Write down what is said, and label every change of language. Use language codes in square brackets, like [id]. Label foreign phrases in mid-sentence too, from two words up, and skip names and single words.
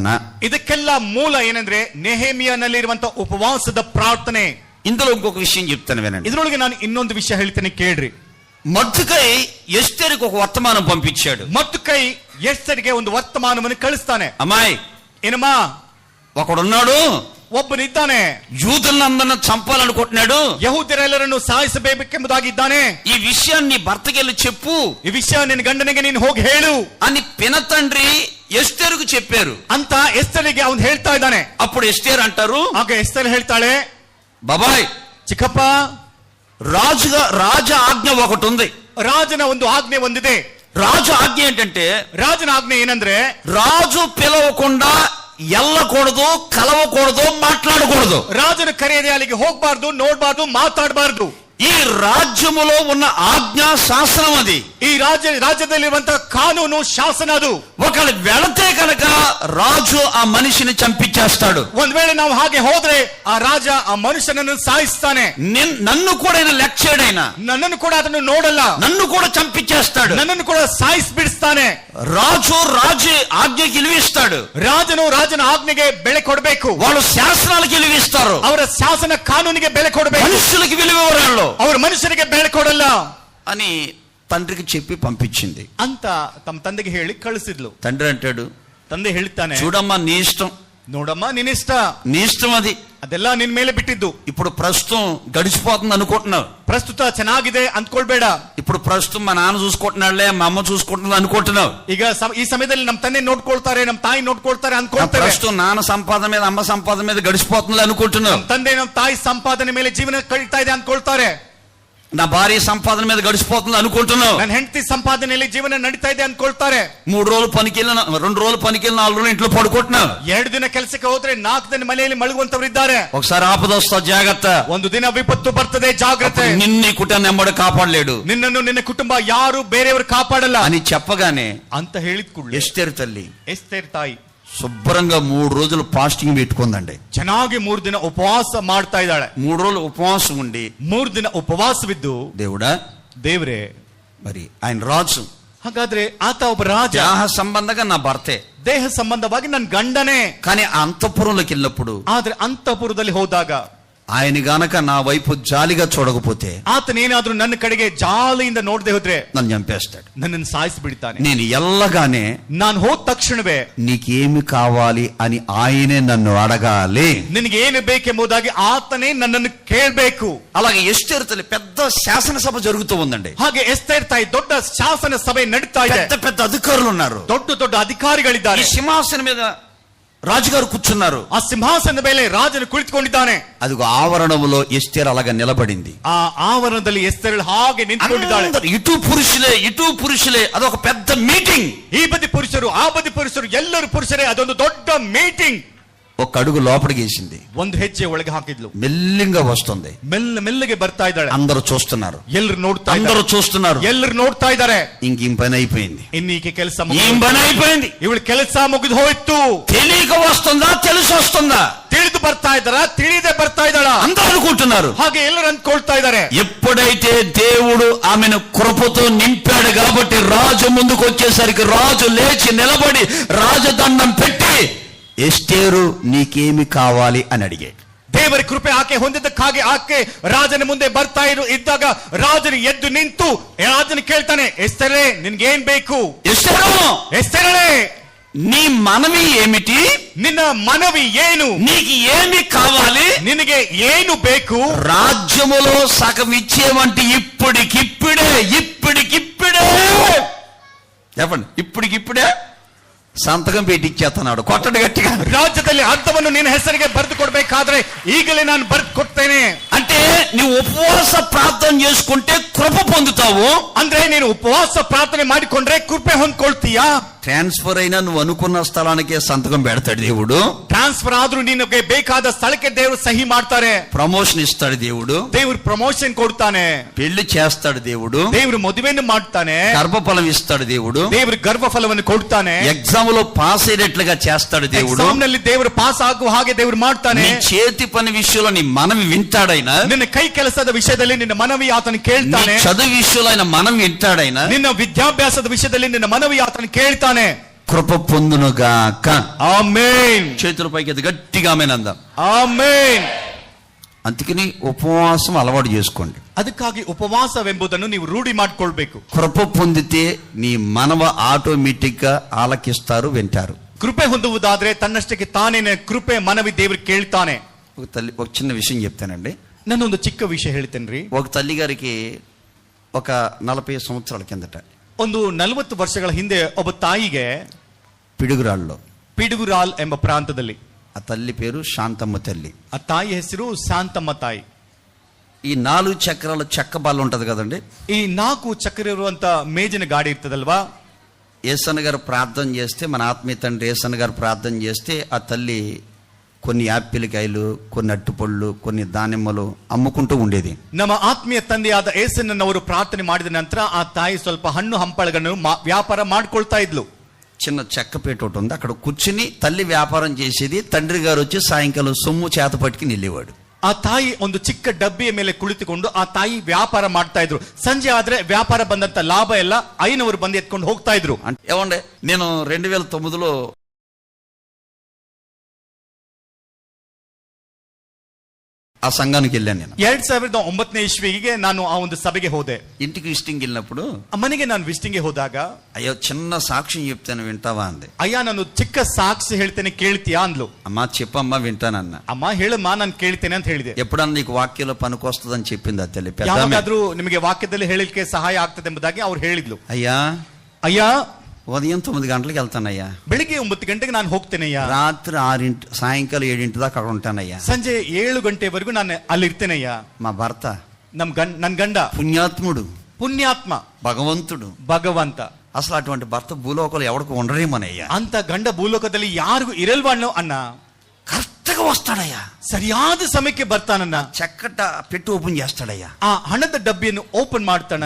[kn] ಇದಕ್ಕೆಲ್ಲ ಮೂಲ ಏನಂದ್ರೆ ನೆಹೆಮಿಯನಲ್ಲಿರುವಂತ ಉಪವಾಸದ ಪ್ರಾರ್ಥನೆ. [te] ఇందులో ఇంకొక విషయం చెప్తాను వినండి. [kn] ಇದರೊಳಗೆ ನಾನು ಇನ್ನೊಂದು ವಿಷಯ ಹೇಳ್ತೇನೆ, ಕೇಳ್ರಿ. [te] మొర్దెకై ఎస్తేరుకు ఒక వర్తమానం పంపించాడు. [kn] మొర్దెకై ఎస్తేరుಗೆ ಒಂದು ವರ್ತಮಾನವನ್ನು ಕಳಿಸ್ತಾನೆ. [te] అమ్మాయి, [kn] ಏನಮ್ಮ, [te] ఒకడున్నాడు, [kn] ಒಬ್ಬನಿದ್ದಾನೆ, [te] యూదులందరిని చంపాలనుకుంటున్నాడు, [kn] ಯಹೂದ್ಯರೆಲ್ಲರನ್ನು ಸಾಯಿಸಬೇಕೆಂಬುದಾಗಿದ್ದಾನೆ. [te] ఈ విషయాన్ని భర్తకెళ్ళి చెప్పు, [kn] ಈ ವಿಷಯ ನಿನ್ನ ಗಂಡನಿಗೆ ನೀನು ಹೋಗಿ ಹೇಳು [te] అని పినతండ్రి ఎస్తేరుకు చెప్పారు [kn] ಅಂತ ಎಸ್ತೇರಿಗೆ ಅವನು ಹೇಳ್ತಾ ಇದ್ದಾನೆ. [te] అప్పుడు ఎస్తేరు అంటారు, [kn] ಆಗ ಎಸ್ತೇರ್ ಹೇಳ್ತಾಳೆ, [te] బాబాయ్, [kn] ಚಿಕ್ಕಪ್ಪ, [te] రాజ ఆజ్ఞ ఒకటి ఉంది. [kn] ರಾಜನ ಒಂದು ಆಜ್ಞೆ ಒಂದಿದೆ. [te] రాజు ఆజ్ఞ ఏంటంటే, [kn] ರಾಜನ ಆಜ್ಞೆ ಏನಂದ್ರೆ, [te] రాజు పిలవకుండా ఎల్లకూడదు, కలవకూడదు, మాట్లాడకూడదు. [kn] ರಾಜನ ಕರೆಯದೆ ಅಲ್ಲಿಗೆ ಹೋಗ್ಬಾರ್ದು, ನೋಡ್ಬಾರ್ದು, ಮಾತಾಡಬಾರ್ದು. [te] ఈ రాజ్యములో ఉన్న ఆజ్ఞా శాసనం అది. [kn] ಈ ರಾಜ್ಯದಲ್ಲಿರುವಂತಹ ಕಾನೂನು, ಶಾಸನ ಅದು. [te] ఒకళ్ళు వెళతే కనుక రాజు ఆ మనిషిని చంపించేస్తాడు. [kn] ಒಂದ್ ವೇಳೆ ನಾವು ಹಾಗೆ ಹೋದ್ರೆ ಆ ರಾಜ ಆ ಮನುಷ್ಯನನ್ನು ಸಾಯಿಸ್ತಾನೆ. [te] నన్ను కూడా ఆయన లెక్చేడైనా, [kn] ನನ್ನನ್ನು ಕೂಡ ಅದನ್ನು ನೋಡಲ್ಲ, [te] నన్ను కూడా చంపించేస్తాడు. [kn] ನನ್ನನ್ನು ಕೂಡ ಸಾಯಿಸಿ ಬಿಡಿಸ್ತಾನೆ. [te] రాజు ఆజ్ఞకి విలువిస్తాడు. [kn] ರಾಜನು ರಾಜನ ಆಜ್ಞೆಗೆ ಬೆಲೆ ಕೊಡಬೇಕು. [te] వాళ్ళు శాసనాలకు విలువిస్తారు, [kn] ಅವರ ಶಾಸನ ಕಾನೂನಿಗೆ ಬೆಲೆ ಕೊಡಬೇಕು. [te] మనుషులకి విలువ [kn] ಅವರು ಮನುಷ್ಯರಿಗೆ ಬೆಲೆ ಕೊಡಲ್ಲ [te] అని తండ్రికి చెప్పి పంపించింది. [kn] ಅಂತ ತಮ್ಮ ತಂದೆಗೆ ಹೇಳಿ ಕಳಿಸಿದ್ಲು. [te] తండ్రి అంటాడు, [kn] ತಂದೆ ಹೇಳ್ತಾನೆ, [te] చూడమ్మా, నీ ఇష్టం, [kn] ನೋಡಮ್ಮ, ನಿನ್ನಿಷ್ಟ, [te] నీ ఇష్టం అది. [kn] ಅದೆಲ್ಲ ನಿನ್ ಮೇಲೆ ಬಿಟ್ಟಿದ್ದು. [te] ఇప్పుడు ప్రస్తుతం గడిచిపోతుంది అనుకుంటున్నావు, [kn] ಪ್ರಸ್ತುತ ಚೆನ್ನಾಗಿದೆ ಅಂದ್ಕೊಳ್ಬೇಡ. [te] ఇప్పుడు ప్రస్తుతం మా నాన్న చూసుకుంటున్నాడులే, మా అమ్మ చూసుకుంటుంది అనుకుంటున్నావు. [kn] ಈಗ ಈ ಸಮಯದಲ್ಲಿ ನಮ್ಮ ತಂದೆ ನೋಡ್ಕೊಳ್ತಾರೆ, ನಮ್ಮ ತಾಯಿ ನೋಡ್ಕೊಳ್ತಾರೆ ಅನ್ಕೊಳ್ತೇವೆ. [te] ప్రస్తుతం నాన్న సంపాదన మీద, అమ్మ సంపాదన మీద గడిచిపోతుంది అనుకుంటున్నావు. [kn] ತಂದೆ ನಮ್ಮ ತಾಯಿ ಸಂಪಾದನೆ ಮೇಲೆ ಜೀವನ ಕಳೀತಾ ಇದೆ ಅನ್ಕೊಳ್ತಾರೆ. [te] నా భార్య సంపాదన మీద గడిచిపోతుంది అనుకుంటున్నావు. [kn] ನನ್ನ ಹೆಂಡತಿ ಸಂಪಾದನೆಯಲ್ಲಿ ಜೀವನ ನಡೀತಾ ಇದೆ ಅನ್ಕೊಳ್ತಾರೆ. [te] 3 రోజులు పనికి వెళ్ళిన, 2 రోజులు పనికి వెళ్ళిన, 4 రోజులు ఇంట్లో పడుకుంటున్నావు. [kn] 2 ದಿನ ಕೆಲಸಕ್ಕೆ ಹೋದ್ರೆ 4 ದಿನ ಮನೆಯಲ್ಲಿ ಮಲಗುವಂತವ್ರು ಇದ್ದಾರೆ. [te] ఒకసారి ఆపదొస్తా, జాగ్రత్త. [kn] ಒಂದು ದಿನ ವಿಪತ್ತು ಬರ್ತದೆ, ಜಾಗ್ರತೆ. [te] నిన్ను కుటుంబం ఎంబడి కాపాడలేడు, [kn] ನಿನ್ನನ್ನು ನಿನ್ನ ಕುಟುಂಬ ಯಾರು ಬೇರೆಯವರು ಕಾಪಾಡಲ್ಲ [te] అని చెప్పగానే [kn] ಅಂತ ಹೇಳಿದ ಕೂಡಲೇ [te] ఎస్తేరు తల్లి [kn] ಎಸ್ತೇರ್ ತಾಯಿ [te] శుభ్రంగా 3 రోజులు ఫాస్టింగ్ పెట్టుకుందండి. [kn] ಚೆನ್ನಾಗಿ 3 ದಿನ ಉಪವಾಸ ಮಾಡ್ತಾ ಇದ್ದಾಳೆ. [te] 3 రోజులు ఉపవాసం ఉండి, [kn] 3 ದಿನ ಉಪವಾಸವಿದ್ದು, [te] దేవుడా, [kn] ದೇವ್ರೆ, [te] మరి ఆయన రాజు, [kn] ಹಾಗಾದ್ರೆ ಆತ ಒಬ್ಬ ರಾಜ, [te] దేహ సంబంధంగా నా భర్తే, [kn] ದೇಹ ಸಂಬಂಧವಾಗಿ ನನ್ನ ಗಂಡನೇ. [te] కానీ అంతఃపురంలోకి వెళ్ళినప్పుడు [kn] ಆದ್ರೆ ಅಂತಃಪುರದಲ್ಲಿ ಹೋದಾಗ [te] ఆయన గనక నా వైపు జాలిగా చూడకపోతే, [kn] ಆತನೇನಾದ್ರೂ ನನ್ನ ಕಡೆಗೆ ಜಾಲಿಯಿಂದ ನೋಡದೆ ಹೋದ್ರೆ [te] నన్ను చంపేస్తాడు. [kn] ನನ್ನನ್ನು ಸಾಯಿಸಿ ಬಿಡ್ತಾನೆ. [te] నేను ఎల్లగానే [kn] ನಾನು ಹೋದ ತಕ್ಷಣವೇ [te] నీకేమి కావాలి అని ఆయనే నన్ను అడగాలి. [kn] ನಿನಗೆ ಏನು ಬೇಕೆಂಬುದಾಗಿ ಆತನೇ ನನ್ನನ್ನು ಕೇಳಬೇಕು. [te] అలాగే ఎస్తేరు తల్లి పెద్ద శాసనసభ జరుగుతూ ఉందండి. [kn] ಹಾಗೆ ಎಸ್ತೇರ್ ತಾಯಿ ದೊಡ್ಡ ಶಾಸನ ಸಭೆ ನಡೀತಾ ಇದೆ. [te] పెద్ద పెద్ద అధికారులు ఉన్నారు, [kn] ದೊಡ್ಡ ದೊಡ್ಡ ಅಧಿಕಾರಿಗಳಿದ್ದಾರೆ. [te] ఈ సింహాసనం మీద రాజుగారు కూర్చున్నారు. [kn] ಆ ಸಿಂಹಾಸನದ ಮೇಲೆ ರಾಜನು ಕುಳಿತುಕೊಂಡಿದ್ದಾನೆ. [te] అదిగో ఆవరణములో ఎస్తేరు అలాగా నిలబడింది. [kn] ಆ ಆವರಣದಲ್ಲಿ ಎಸ್ತೇರಳು ಹಾಗೆ ನಿಂತುಕೊಂಡಿದ್ದಾಳೆ. [te] ఇటు పురుషులే, అదొక పెద్ద మీటింగ్. [kn] ಈ ಬದಿ ಪುರುಷರು, ಆ ಬದಿ ಪುರುಷರು, ಎಲ್ಲರೂ ಪುರುಷರೇ, ಅದೊಂದು ದೊಡ್ಡ ಮೀಟಿಂಗ್. [te] ఒక అడుగు లోపలికి వేసింది, [kn] ಒಂದು ಹೆಜ್ಜೆ ಒಳಗೆ ಹಾಕಿದ್ಲು. [te] మెల్లింగా వస్తుంది, [kn] ಮೆಲ್ಲಗೆ ಬರ್ತಾ ಇದ್ದಾಳೆ. [te] అందరూ చూస్తున్నారు, [kn] ಎಲ್ಲರೂ ನೋಡ್ತಾ [te] అందరూ చూస్తున్నారు, [kn] ಎಲ್ಲರೂ ನೋಡ್ತಾ ಇದ್ದಾರೆ. [te] ఇంకేం పని అయిపోయింది, [kn] ಇನ್ನೀಕೆ ಕೆಲಸ [te] ఏం పని అయిపోయింది. [kn] ಇವಳ ಕೆಲಸ ಮುಗಿದು ಹೋಯ್ತು. [te] తెలియక వస్తుందా, తెలిసి వస్తుందా, [kn] ತಿಳಿದು ಬರ್ತಾ ಇದ್ದಾರ, ತಿಳಿದೇ ಬರ್ತಾ ಇದ್ದಾಳ, [te] అందరూ అనుకుంటున్నారు. [kn] ಹಾಗೆ ಎಲ್ಲರೂ ಅಂದ್ಕೊಳ್ತಾ ಇದ್ದಾರೆ. [te] ఎప్పుడైతే దేవుడు ఆమెను కృపతో నింపాడు కాబట్టి రాజు ముందుకు వచ్చేసరికి రాజు లేచి నిలబడి రాజదండం పెట్టి, ఎస్తేరు నీకేమి కావాలి అని అడిగాడు. [kn] ದೇವರ ಕೃಪೆ ಆಕೆ ಹೊಂದಿದ್ದಕ್ಕಾಗಿ ಆಕೆ ರಾಜನ ಮುಂದೆ ಬರ್ತಾ ಇದ್ದಾಗ ರಾಜನು ಎದ್ದು ನಿಂತು ರಾಜನು ಕೇಳ್ತಾನೆ, ಎಸ್ತರೇ ನಿನ್ಗೇನ್ ಬೇಕು? ಎಸ್ತರೇ [te] నీ మనవి ఏమిటి? [kn] ನಿನ್ನ ಮನವಿ ಏನು? [te] నీకు ఏమి కావాలి? [kn] ನಿನಗೆ ಏನು ಬೇಕು? [te] రాజ్యములో సగం ఇచ్చేవంటి ఇప్పటికిప్పుడే చెప్పండి, ఇప్పటికిప్పుడే సంతకం పెట్టి ఇచ్చేస్తున్నాడు. కొట్టడు గట్టిగా. [kn] ರಾಜ್ಯದಲ್ಲಿ ಅರ್ಥವನ್ನು ನಿನ್ನ ಹೆಸರಿಗೆ ಬರೆದು ಕೊಡ್ಬೇಕಾದ್ರೆ ಈಗಲೇ ನಾನು ಬರೆದು ಕೊಡ್ತೇನೆ. [te] అంటే నీవు ఉపవాస ప్రార్థన చేసుకుంటే కృప పొందుతావు. [kn] ಅಂದ್ರೆ ನೀನು ಉಪವಾಸ ಪ್ರಾರ್ಥನೆ ಮಾಡಿಕೊಂಡ್ರೆ ಕೃಪೆ ಹೊಂದ್ಕೊಳ್ತೀಯಾ? [te] ట్రాన్స్ఫర్ అయినా నువ్వు అనుకున్న స్థలానికే సంతకం పెడతాడు దేవుడు. [kn] ಟ್ರಾನ್ಸ್ಫರ್ ಆದ್ರೂ ನಿನಗೆ ಬೇಕಾದ ಸ್ಥಳಕ್ಕೆ ದೇವರು ಸಹಿ ಮಾಡ್ತಾರೆ. [te] ప్రమోషన్ ఇస్తాడు దేవుడు. [kn] ದೇವರು ಪ್ರಮೋಷನ್ ಕೊಡ್ತಾನೆ. [te] పెళ్లి చేస్తాడు దేవుడు. [kn] ದೇವರು ಮದುವೆಯನ್ನು ಮಾಡ್ತಾನೆ. [te] గర్భఫలం ఇస్తాడు దేవుడు. [kn] ದೇವರು ಗರ್ಭಫಲವನ್ನು ಕೊಡ್ತಾನೆ. [te] ఎగ్జామ్ లో పాస్ అయ్యేట్లుగా చేస్తాడు దేవుడు. [kn] ಎಕ್ಸಾಮ್ ನಲ್ಲಿ ದೇವರು ಪಾಸ್ ಆಗುವ ಹಾಗೆ ದೇವರು ಮಾಡ್ತಾನೆ. [te] నీ చేతి పని విషయంలో నీ మనవి వింటాడైనా. [kn] ನಿನ್ನ ಕೈ ಕೆಲಸದ ವಿಷಯದಲ್ಲಿ ನಿನ್ನ ಮನವಿ ಆತನು ಕೇಳ್ತಾನೆ. [te] చదువు విషయంలో ఆయన మనం వింటాడైనా. [kn] ನಿನ್ನ ವಿದ್ಯಾಭ್ಯಾಸದ ವಿಷಯದಲ್ಲಿ ನಿನ್ನ ಮನವಿ ಆತನು ಕೇಳ್ತಾನೆ. [te] కృప పొందునుగాక. ఆమేన్. చేతుల పైకి ఎత్తి గట్టిగా ఆమేన్ అందాం. ఆమేన్. అందుకని ఉపవాసం అలవాటు చేసుకోండి. [kn] ಅದಕ್ಕಾಗಿ ಉಪವಾಸವೆಂಬುದನ್ನು ನೀವು ರೂಢಿ ಮಾಡಿಕೊಳ್ಬೇಕು. [te] కృప పొందితే నీ మనవ ఆటోమేటిక్ గా ఆలకిస్తారు, వింటారు. [kn] ಕೃಪೆ ಹೊಂದುವುದಾದ್ರೆ ತನ್ನಷ್ಟಕ್ಕೆ ತಾನೇ ಕೃಪೆ ಮನವಿ ದೇವರು ಕೇಳ್ತಾನೆ. [te] ఒక చిన్న విషయం చెప్తానండి. [kn] ನಾನೊಂದು ಚಿಕ್ಕ ವಿಷಯ ಹೇಳ್ತೇನ್ರಿ. [te] ఒక తల్లి గారికి ఒక 40 సంవత్సరాల కిందట [kn] ಒಂದು 40 ವರ್ಷಗಳ ಹಿಂದೆ ಒಬ್ಬ ತಾಯಿಗೆ ಪಿಡುಗುರಾಲ್ ಎಂಬ ಪ್ರಾಂತದಲ್ಲಿ, [te] ఆ తల్లి పేరు శాంతమ్మ తల్లి. [kn] ఆ ತಾಯಿ ಹೆಸರು ಶಾಂತಮ್ಮ ತಾಯಿ. [te] ఈ 4 చక్రాల చెక్క బాల్ ఉంటది కదండి. [kn] ಈ 4 ಚಕ್ರ ಇರುವಂತ ಮೇಜಿನ ಗಾಡಿ ಇರ್ತದಲ್ವಾ? [te] ఏసన్న గారు ప్రార్థన చేస్తే, మన ఆత్మీయ తండ్రి ఏసన్న గారు ప్రార్థన చేస్తే ఆ తల్లి కొన్ని యాపిల్ కాయలు, కొన్ని అట్టుపళ్ళు, కొన్ని దానిమ్మలు అమ్ముకుంటూ ఉండేది. [kn] ನಮ್ಮ ಆತ್ಮೀಯ ತಂದೆಯಾದ ಏಸನ್ನವರು ಪ್ರಾರ್ಥನೆ ಮಾಡಿದ ನಂತರ ಆ ತಾಯಿ ಸ್ವಲ್ಪ ಹಣ್ಣು ಹಂಪಳಗಳನ್ನು ವ್ಯಾಪಾರ ಮಾಡ್ಕೊಳ್ತಾ ಇದ್ಲು. [te] చిన్న చెక్కపేట ఒకటి ఉంది, అక్కడ కూర్చుని తల్లి వ్యాపారం చేసేది. తండ్రి గారు వచ్చి సాయంకాలం సొమ్ము చేత పట్టుకుని వెళ్ళేవాడు. [kn] ಆ ತಾಯಿ ಒಂದು ಚಿಕ್ಕ ಡಬ್ಬಿಯ ಮೇಲೆ ಕುಳಿತುಕೊಂಡು ಆ ತಾಯಿ ವ್ಯಾಪಾರ ಮಾಡ್ತಾ ಇದ್ರು. ಸಂಜೆ ಆದ್ರೆ ವ್ಯಾಪಾರ ಬಂದಂತ ಲಾಭ ಎಲ್ಲ ಐನವರು ಬಂದು ಎತ್ಕೊಂಡು ಹೋಗ್ತಾ ಇದ್ರು. [te] ఏమండే, నేను 2009లో ఆ సంఘానికి వెళ్ళాను. నేను [kn] 2009ನೇ ಇಸ್ವಿಗೆ ನಾನು ಆ ಒಂದು ಸಭೆಗೆ ಹೋದೆ. [te] ఇంటికి విజిటింగ్ వెళ్ళినప్పుడు [kn] ಮನೆಗೆ ನಾನು ವಿಸಿಟಿಂಗ್ಗೆ ಹೋದಾಗ, [te] అయ్యో చిన్న సాక్ష్యం చెప్తాను వింటావా అంది. [kn] ಅಯ್ಯ ನಾನು ಚಿಕ್ಕ ಸಾಕ್ಷಿ ಹೇಳ್ತೇನೆ ಕೇಳ್ತೀಯಾ ಅಂದ್ಲು. [te] అమ్మా చెప్పమ్మా వింటానన్న. [kn] ಅಮ್ಮ ಹೇಳಮ್ಮ ನಾನು ಕೇಳ್ತೇನೆ ಅಂತ ಹೇಳಿದೆ. [te] ఎప్పుడన్నా నీకు వాక్యంలో పనికొస్తుందని చెప్పింది ఆ తల్లి. [kn] ಯಾವಾಗಾದ್ರೂ ನಿಮಗೆ ವಾಕ್ಯದಲ್ಲಿ ಹೇಳಲಿಕ್ಕೆ ಸಹಾಯ ಆಗ್ತದೆ ಎಂಬುದಾಗಿ ಅವ್ರು ಹೇಳಿದ್ಲು. ಅಯ್ಯ [te] ఉదయం 9 గంటలకు వెళ్తానయ్యా, [kn] ಬೆಳಿಗ್ಗೆ 9 ಗಂಟೆಗೆ ನಾನು ಹೋಗ್ತೇನಯ್ಯ, [te] రాత్రి 6 సాయంకాలం 7 దాకా అక్కడ ఉంటానయ్యా, [kn] ಸಂಜೆ 7 ಗಂಟೆವರೆಗೂ ನಾನು ಅಲ್ಲಿ ಇರ್ತೇನಯ್ಯ. [te] మా భర్త [kn] ನನ್ ಗಂಡ [te] పుణ్యాత్ముడు, [kn] ಪುಣ್ಯಾತ್ಮ, [te] భగవంతుడు, [kn] ಭಗವಂತ. [te] అసలు అటువంటి భర్త భూలోకంలో ఎవరికి ఉండరేమోనయ్యా. [kn] ಅಂತ ಗಂಡ ಭೂಲೋಕದಲ್ಲಿ ಯಾರಿಗೂ ಇರಲ್ವಣ್ಣೋ ಅಣ್ಣ. [te] కరెక్ట్గా వస్తాడయ్యా, [kn] ಸರಿಯಾದ ಸಮಯಕ್ಕೆ ಬರ್ತಾನನ್ನ. [te] చక్కట పెట్టి ఓపెన్ చేస్తాడయ్యా. [kn] ఆ ಹಣದ ಡಬ್ಬಿಯನ್ನು ಓಪನ್ ಮಾಡ್ತಾನ.